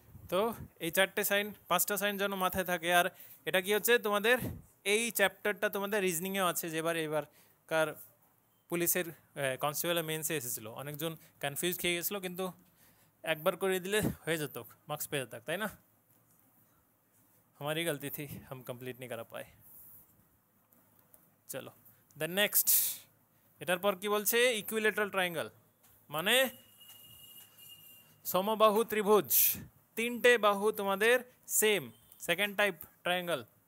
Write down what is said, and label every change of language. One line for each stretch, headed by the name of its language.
Bangla: তো এই চারটে সাইন, পাঁচটা সাইন যেন মাথায় থাকে। আর এটা কি হচ্ছে তোমাদের এই চ্যাপ্টারটা তোমাদের রিজনিংয়েও আছে, এবারকার পুলিশের কনস্টেবলের মেন্সে এসেছিলো। অনেকজন কনফিউজ খেয়ে গেছিলো, কিন্তু একবার করে দিলে হয়ে যেত, মার্কস পেয়ে যেত, তাই না?
Hindi: हमारी गलती थी, हम कंप्लीट नहीं करा पाए। चलो देन नेक्स्ट,
Bangla: এটার পর কি বলছে, ইকুইলেটারাল ট্রায়াঙ্গেল মানে সমবাহু ত্রিভুজ, তিনটে বাহু তোমাদের সেম, সেকেন্ড টাইপ ট্রায়াঙ্গেল।